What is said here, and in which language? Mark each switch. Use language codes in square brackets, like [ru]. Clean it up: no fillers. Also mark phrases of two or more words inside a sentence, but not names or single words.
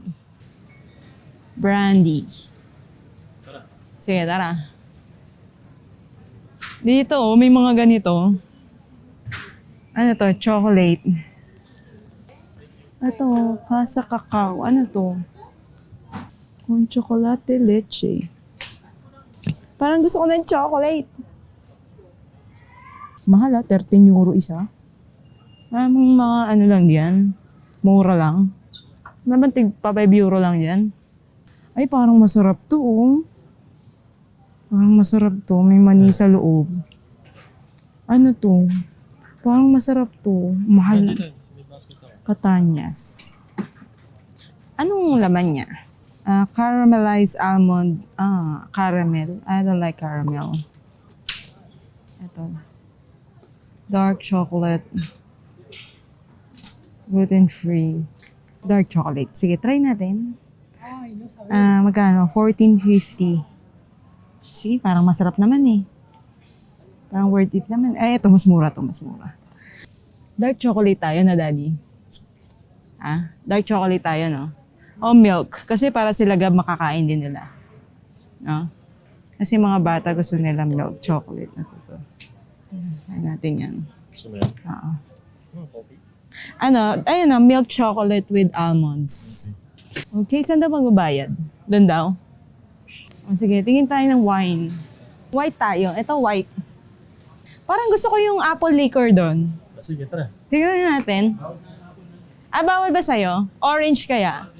[tl] Brandy. Tara. Sige, tara. Dito, may mga ganito. Ano to? Chocolate. Ito, Casa Cacao. Ano to? [es] Con chocolate leche. [tl] Parang gusto ko ng chocolate. Mahal 13 euro isa. Maraming mga lang yan. Mura lang. Naman tig-5 euro lang yan. Ay, parang masarap to, oh. Parang masarap to. May mani sa loob. Ano to? Parang masarap to. Mahal. Patanyas. Anong laman niya? [en] Caramelized almond. Caramel. I don't like caramel. Ito. Dark chocolate. Gluten-free. Dark chocolate. [tl] Sige, try natin. Magkano? 14.50. See, parang masarap naman eh. Parang [en] worth it [tl] naman. Ito, mas mura to, mas mura. [en] Dark chocolate [tl] tayo na, Daddy. [en] Dark chocolate [tl] tayo, no? O milk. Kasi para sila makakain din nila. No? Kasi mga bata gusto nila [en] milk chocolate [tl] na to. Try natin yan. Gusto mo yan? Oo. Coffee? Ayun na, milk chocolate with almonds. Okay, saan daw magbabayad? Doon daw? O sige, tingin tayo ng wine. White tayo. Ito white. Parang gusto ko yung apple liquor doon. Sige, tara. Tingnan natin. Bawal ba sa'yo? Orange kaya?